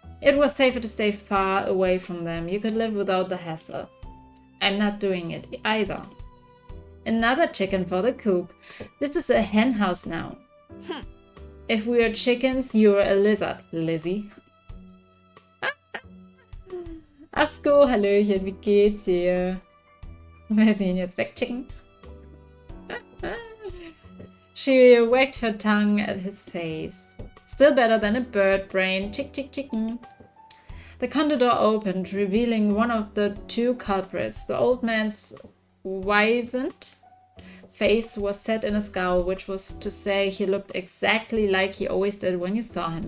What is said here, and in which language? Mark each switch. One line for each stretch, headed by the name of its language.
English: It was safer to stay far away from them. You could live without the hassle. I'm not doing it either. Another chicken for the coop. This is a hen house now. If we are chickens, you're a lizard, Lizzie.
German: Asko, Hallöchen, wie geht's dir? Wir sehen jetzt weg, Chicken.
English: She wagged her tongue at his face. Still better than a bird brain. Chick, chick, chicken. The condo door opened, revealing one of the two culprits. The old man's wizened face was set in a scowl, which was to say he looked exactly like he always did when you saw him.